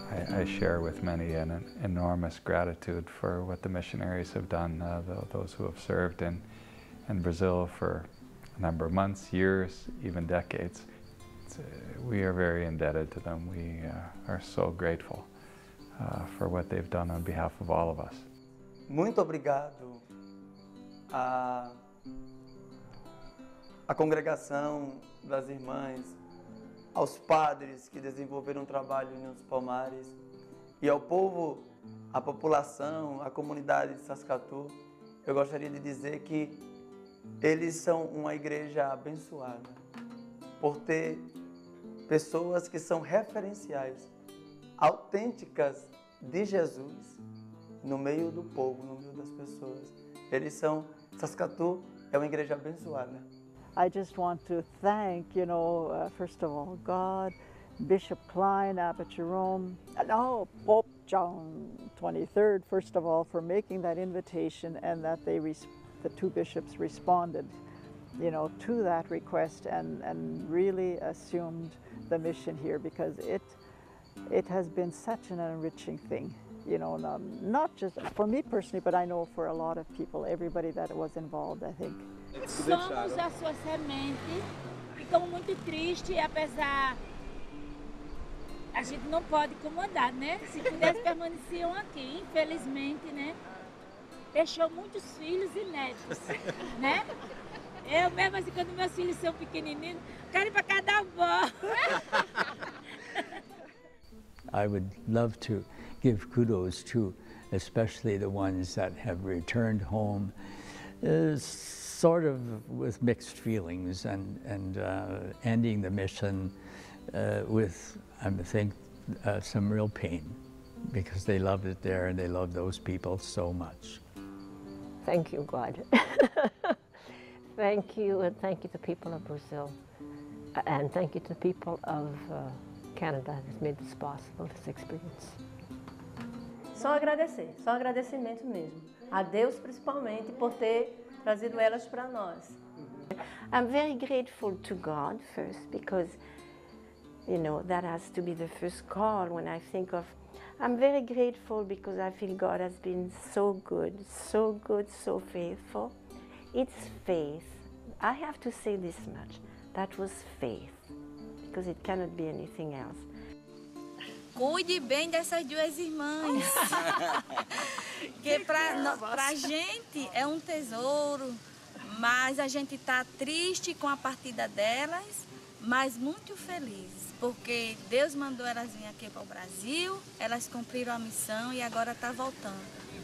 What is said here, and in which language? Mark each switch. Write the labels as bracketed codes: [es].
[en] I share with many an enormous gratitude for what the missionaries have done, those who have served in Brazil for a number of months, years, even decades. We are very indebted to them. We are so grateful for what they've done on behalf of all of us. [pt] Muito obrigado à congregação das irmãs, aos padres que desenvolveram um trabalho nos Palmares e ao povo, à população, à comunidade de Saskatoon. Eu gostaria de dizer que eles são uma igreja abençoada por ter pessoas que são referenciais, autênticas de Jesus no meio do povo, no meio das pessoas. Saskatoon é uma igreja abençoada. [en] I just want to thank, first of all, God, Bishop Klein, Abbot Jerome, and Pope John XXIII, first of all, for making that invitation, and that the two bishops responded, to that request and really assumed the mission here, because it has been such an enriching thing, not just for me personally, but I know for a lot of people, everybody that was involved, I think. [pt] Somos a sua semente, ficamos muito tristes, apesar a gente não pode incomodar, né? Se pudesse permaneciam aqui, infelizmente, né? Deixou muitos filhos e netos, né? Eu mesmo assim, quando meus filhos são pequenininhos, quero ir para cada avó. [en] I would love to give kudos to especially the ones that have returned home, sort of with mixed feelings, and ending the mission with, I think, some real pain, because they loved it there and they loved those people so much. Thank you, God. Thank you, and thank you to the people of Brazil. And thank you to the people of Canada that made this possible, this experience. [pt] Só agradecer, só agradecimento mesmo. A Deus principalmente por ter trazido elas para nós. [en] I'm very grateful to God first, because, you know, that has to be the first call when I think of. I'm very grateful because I feel God has been so good, so faithful. It's faith. I have to say this much. That was faith, because it cannot be anything else. [pt] Cuide bem dessas duas irmãs, que pra gente é um tesouro, mas a gente tá triste com a partida delas, mas muito felizes, porque Deus mandou elas vir aqui para o Brasil, elas cumpriram a missão e agora tá voltando.